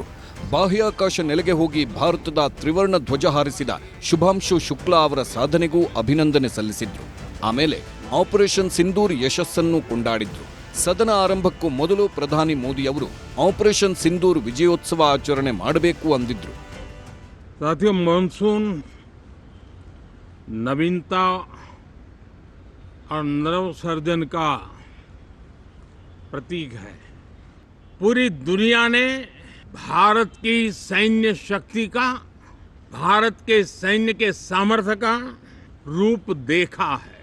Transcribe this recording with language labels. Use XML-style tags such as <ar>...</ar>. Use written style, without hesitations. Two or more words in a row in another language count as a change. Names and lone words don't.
<kn>ಬಾಹ್ಯಾಕಾಶ ನೆಲೆಗೆ ಹೋಗಿ ಭಾರತದ ತ್ರಿವರ್ಣ ಧ್ವಜ ಹಾರಿಸಿದ ಶುಭಾಂಶು ಶುಕ್ಲಾ ಅವರ ಸಾಧನೆಗೂ ಅಭಿನಂದನೆ ಸಲ್ಲಿಸಿದ್ರು. ಆಮೇಲೆ ಆಪರೇಷನ್ ಸಿಂಧೂರ್ ಯಶಸ್ಸನ್ನು ಕೊಂಡಾಡಿದ್ರು. ಸದನ ಆರಂಭಕ್ಕೂ ಮೊದಲು ಪ್ರಧಾನಿ ಮೋದಿ ಅವರು ಆಪರೇಷನ್ ಸಿಂಧೂರ್ ವಿಜಯೋತ್ಸವ ಆಚರಣೆ ಮಾಡಬೇಕು ಅಂದಿದ್ರು.</kn> <hi>साथियों, मानसून नवीनता और नवसर्जन का प्रतीक है. पूरी दुनिया ने भारत की सैन्य शक्ति का, भारत के सैन्य के सामर्थ्य का रूप देखा है.</hi>